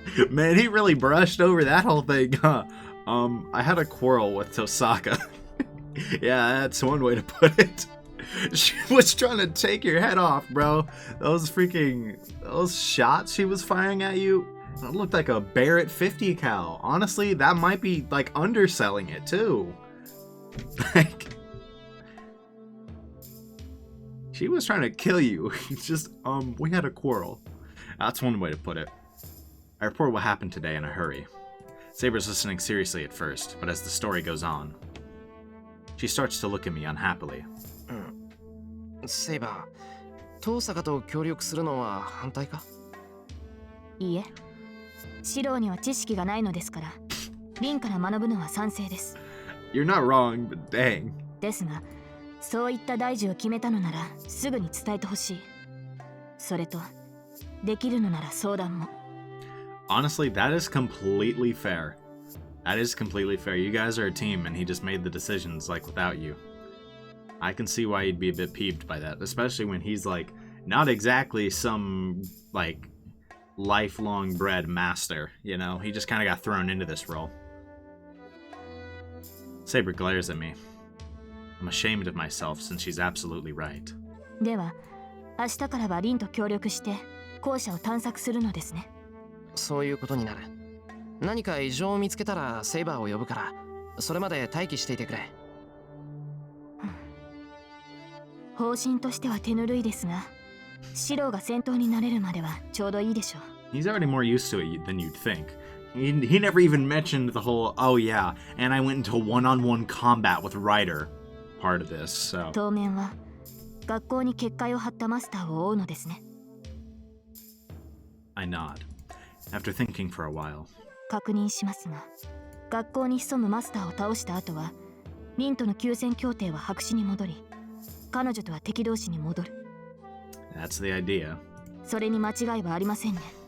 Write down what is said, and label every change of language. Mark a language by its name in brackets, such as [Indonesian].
[English] Man, he really brushed over that whole thing, huh? I had a quarrel with Tosaka. Yeah, that's one way to put it. She was trying to take your head off, bro. Those shots she was firing at you, it looked like a Barrett 50 cal. Honestly, that might be like underselling it too. Like, she was trying to kill you. It's just, we had a quarrel. That's one way to put it. I report what happened today in a hurry. Saber's listening seriously at first, but as the story goes on, she starts to look at me unhappily. [Japanese] セイバー、遠坂と協力するのは反対か？いいえ、シローには知識がないのですから、リンから学ぶのは賛成です。 [English] You're not wrong, but dang. [Japanese] ですが、そういった大事を決めたのならすぐに伝えてほしい。それとできるのなら相談も。 [English] Honestly, that is completely fair. That is completely fair. You guys are a team, and he just made the decisions, like, without you. I can see why you'd be a bit peeved by that, especially when he's, like, not exactly some, like, lifelong bred master, you know? He just kind of got thrown into this role. Saber glares at me. I'm ashamed of myself since she's absolutely right. [Japanese] では明日からはリンと協力して校舎を探索するのですね。そういうことになる。何か異常を見つけたらセイバーを呼ぶから、それまで待機していてくれ。方針としては手ぬるいですが、シローが戦闘になれるまではちょうどいいでしょう。 [English] He's already more used to it than you'd think. He never even mentioned the whole, oh yeah, and I went into one-on-one combat with Ryder part of this, so... [Japanese] 当面は学校に結界を張ったマスターを追うのですね。 [English] I nod, after thinking for a while. [Japanese] 確認しますが、学校に潜むマスターを倒した後はリンとの休戦協定は白紙に戻り、彼女とは敵同士に戻る。 [English] That's the idea. [Japanese] それに間違いはありませんね。